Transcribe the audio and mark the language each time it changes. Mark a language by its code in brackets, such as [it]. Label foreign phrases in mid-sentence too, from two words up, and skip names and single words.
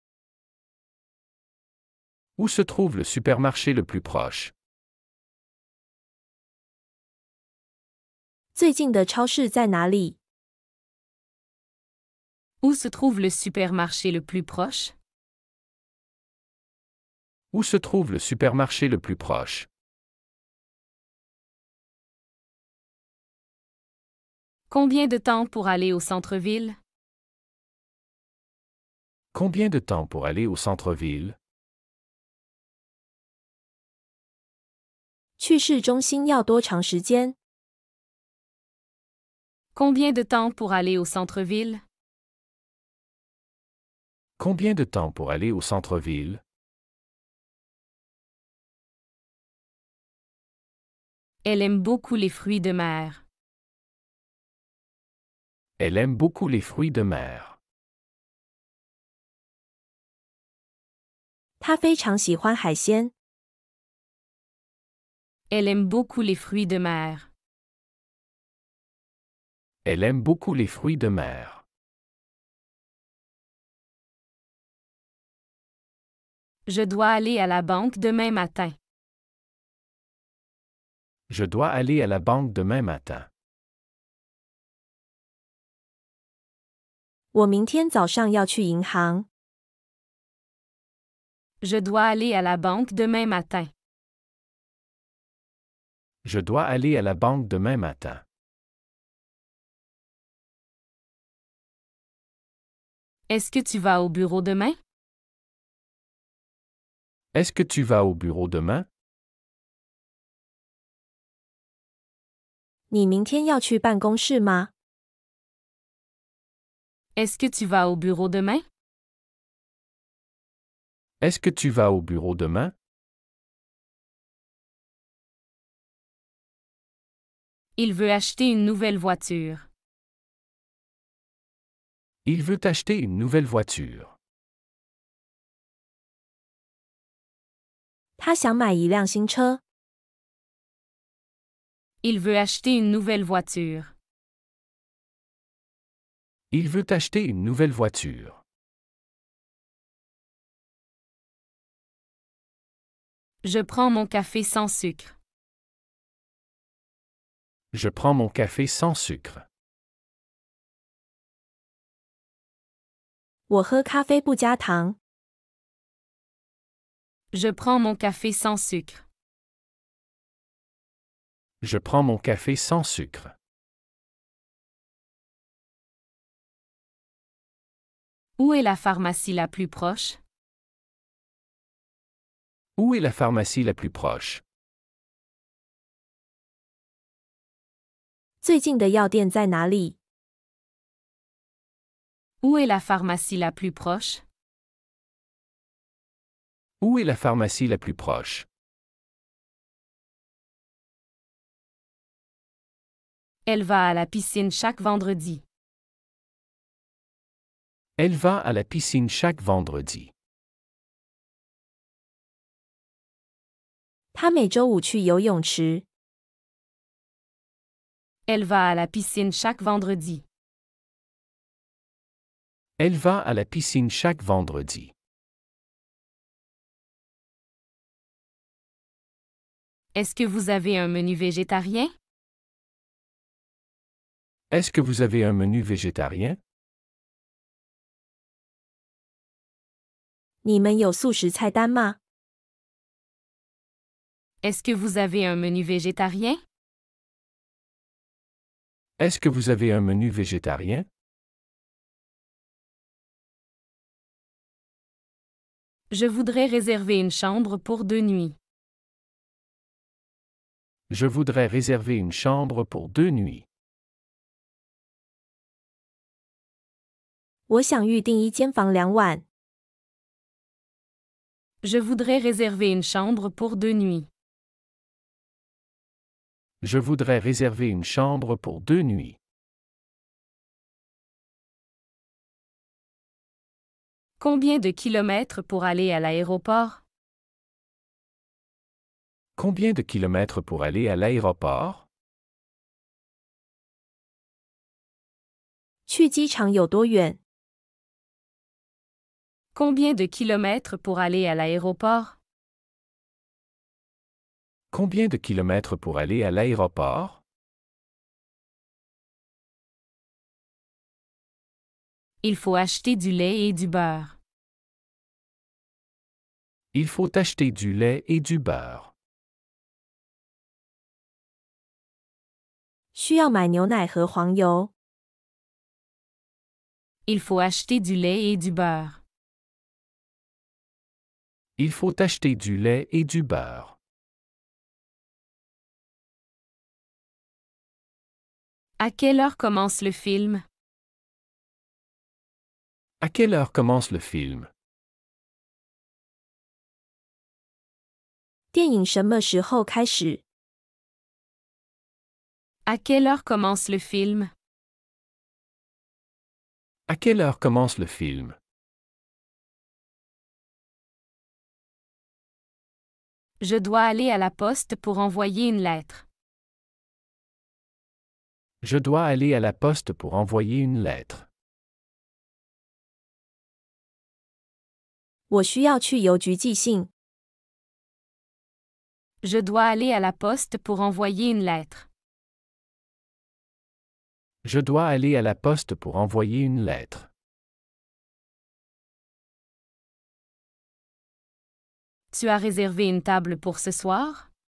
[fr] Où se trouve le supermarché le plus proche? [zh] 最近的超市在哪里？ [fr] Où se trouve le supermarché le plus proche? Où se trouve le supermarché le plus proche? Combien de temps pour aller au centre-ville? Combien de temps pour aller au centre-ville? [zh] 去市中心要多长时间？ [fr] Combien de temps pour aller au centre-ville? Combien de temps pour aller au centre-ville? Elle aime beaucoup les fruits de mer. Elle aime beaucoup les fruits de mer. [zh] 她非常喜欢海鲜。 [fr] Elle aime beaucoup les fruits de mer. Elle aime beaucoup les fruits de mer. Je dois aller à la banque demain matin. Je dois aller à la banque demain matin. [zh] 我明天早上要去银行。 [fr] Je dois aller à la banque demain matin. Je dois aller à la banque demain matin. Est-ce que tu vas au bureau demain? Est-ce que tu vas au bureau demain? [zh] 你明天要去办公室吗？ [fr] Est-ce que tu vas au bureau demain? Est-ce que tu vas au bureau demain? Il veut acheter une nouvelle voiture. Il veut acheter une nouvelle voiture. [zh] 她想买一辆新车。 [fr] Il veut acheter une nouvelle voiture. Il veut acheter une nouvelle voiture. Je prends mon café sans sucre. Je prends mon café sans sucre. [zh] 我喝咖啡不加糖。 [fr] Je prends mon café sans sucre. Je prends mon café sans sucre. Où est la pharmacie la plus proche? Où est la pharmacie la plus proche? [zh] 最近的药店在哪里？ [fr] Où est la pharmacie la plus proche? Où est la pharmacie la plus proche? Elle va à la piscine chaque vendredi. Elle va à la piscine chaque vendredi. [zh] 她每周五去游泳池。 [fr] Elle va à la piscine chaque vendredi. Elle va à la piscine chaque vendredi. Est-ce que vous avez un menu végétarien? Est-ce que vous avez un menu végétarien? [zh] 你们有素食菜单吗？ [fr] Est-ce que vous avez un menu végétarien? Est-ce que vous avez un menu végétarien? Je voudrais réserver une chambre pour 2 nuits. Je voudrais réserver une chambre pour 2 nuits. [zh] 我想预订一间房2晚。 [fr] Je voudrais réserver une chambre pour 2 nuits. Je voudrais réserver une chambre pour 2 nuits. Combien de kilomètres pour aller à l'aéroport? Combien de kilomètres pour aller à l'aéroport? [zh] 去机场有多远？ [fr] Combien de kilomètres pour aller à l'aéroport? Combien de kilomètres pour aller à l'aéroport? Il faut acheter du lait et du beurre. Il faut acheter du lait et du beurre. [zh] 需要买牛奶和黄油。 [fr] Il faut acheter du lait et du beurre. Il faut acheter du lait et du beurre. À quelle heure commence le film? À quelle heure commence le film? [zh] 电影什么时候开始？ [fr] À quelle heure commence le film? À quelle heure commence le film? Je dois aller à la poste pour envoyer une lettre. Je dois aller à la poste pour envoyer une lettre. [zh] 我需要去邮局寄信。 [fr] Je dois aller à la poste pour envoyer une lettre. Je dois aller à la poste pour envoyer une lettre. Tu as réservé une table pour ce soir?